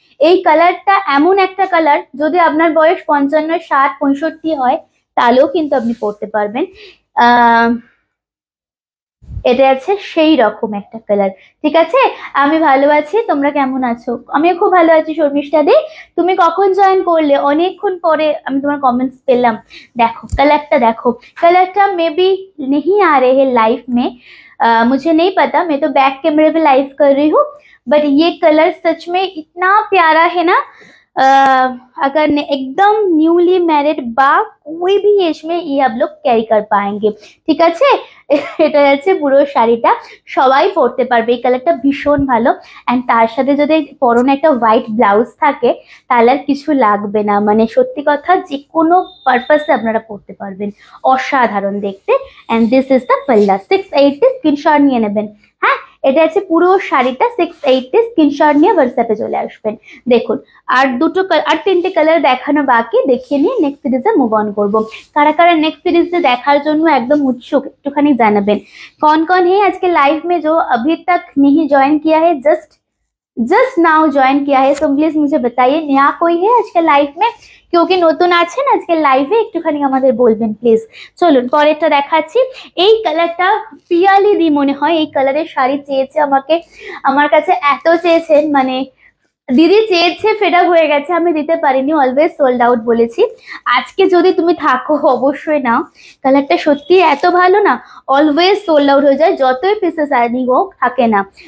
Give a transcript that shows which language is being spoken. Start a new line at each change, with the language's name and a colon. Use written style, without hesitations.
Bangla: এই কালারটা এমন একটা কালার, যদি আপনার বয়স 55, 60, 65 হয় তাহলেও কিন্তু আপনি পরতে পারবেন। এটা আছে সেই রকম একটা কালার, ঠিক আছে। আমি ভালো আছি, তোমরা কেমন আছো? আমিও খুব ভালো আছি। শর্মিষ্ঠা দি, তুমি কখন জয়েন করলে? অনেকক্ষণ পরে আমি তোমার কমেন্টস পেলাম। দেখো কালারটা, দেখো কালারটা
Hindi: मे बी नहीं आ रहे हैं लाइव में, मुझे नहीं पता, मैं तो बैक कैमरे पे लाइव कर रही हूँ, बट ये कलर सच में इतना प्यारा है ना। अगर एकदम न्यूली मैरिड बा कोई भी एज में ये आप लोग कैरी कर पाएंगे,
Bangla: ঠিক আছে। এটা আছে পুরো শাড়িটা সবাই পরতে পারবে, এই কালারটা ভীষণ ভালো। এন্ড তার সাথে যদি পরনে একটা হোয়াইট ব্লাউজ থাকে তাহলে আর কিছু লাগবে না, মানে সত্যি কথা যে কোনো পারপাসে আপনারা পরতে পারবেন, অসাধারণ দেখতে। এন্ড দিস ইজ দ্য পাল্লা, 680, স্ক্রিনশট নিয়ে নেবেন। হ্যাঁ, এটা আছে পুরো শাড়িটা 680, স্ক্রিনশট নিয়ে হোয়াটসঅ্যাপে চলে আসবেন। দেখুন আর 3টে কালার দেখানো বাকি, দেখিয়ে নিয়ে নেক্সট সিরিজে মুভ অন করবো। কারা কারা
Hindi: नेक्स्ट सीरीज से
Bangla: देखार জন্য একদম উৎসুক একটুখানি জানাবেন।
Hindi: कौन कौन है आज के लाइव में जो अभी तक नहीं ज्वाइन किया है, जस्ट नाउ ज्वाइन किया है, तो प्लीज मुझे बताइए नया कोई है आज के लाइव में, क्योंकि
Bangla: নতুন আছেন আজকে লাইভে, একটুখানি আমাদের বলবেন প্লিজ। চলুন পরেরটা দেখাচ্ছি। এই কালারটা পিয়ালি দি মনে হয় এই কালারের শাড়ি চেয়েছে আমাকে, আমার কাছে এত চেয়েছেন, মানে দিদি চেয়েছে, ফেড আপ হয়ে গেছে, আমি দিতে পারিনি, অলওয়েজ সোল্ড আউট বলেছি। আজকে যদি তুমি থাকো অবশ্যই নাও, কালারটা সত্যি এত ভালো না, অলওয়েজ সোল্ড আউট হয়ে যায়, যতই পিসেস আর্নিং হোক থাকে না।